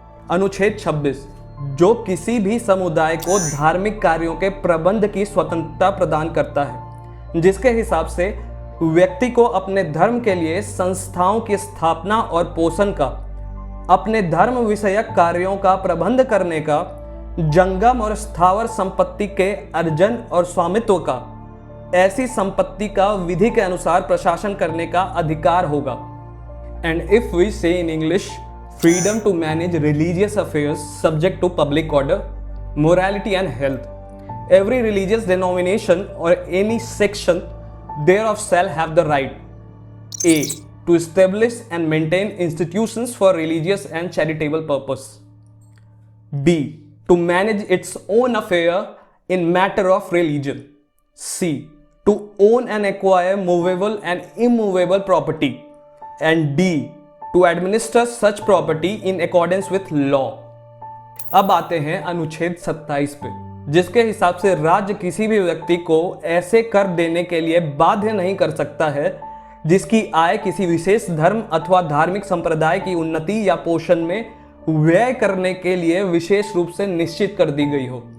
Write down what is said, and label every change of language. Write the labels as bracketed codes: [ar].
[hi] अनुच्छेद 26 जो किसी भी समुदाय को धार्मिक कार्यों के प्रबंध की स्वतंत्रता प्रदान करता है, जिसके हिसाब से व्यक्ति को अपने धर्म के लिए संस्थाओं की स्थापना और पोषण का, अपने धर्म विषयक कार्यों का प्रबंध करने का, जंगम और स्थावर संपत्ति के अर्जन और स्वामित्व का, ऐसी संपत्ति का विधि के अनुसार प्रशासन करने का अधिकार होगा। [en] And if we say in English, freedom to manage religious affairs subject to public order, morality and health. Every religious denomination or any section thereof shall have the right A. to establish and maintain institutions for religious and charitable purpose. B. to manage its own affair in matter of religion. C. to own and acquire movable and immovable property. And D. to administer such property in accordance with law. [hi] अब आते हैं अनुच्छेद 27 पे, जिसके हिसाब से राज्य किसी भी व्यक्ति को ऐसे कर देने के लिए बाध्य नहीं कर सकता है जिसकी आय किसी विशेष धर्म अथवा धार्मिक संप्रदाय की उन्नति या पोषण में व्यय करने के लिए विशेष रूप से निश्चित कर दी गई हो।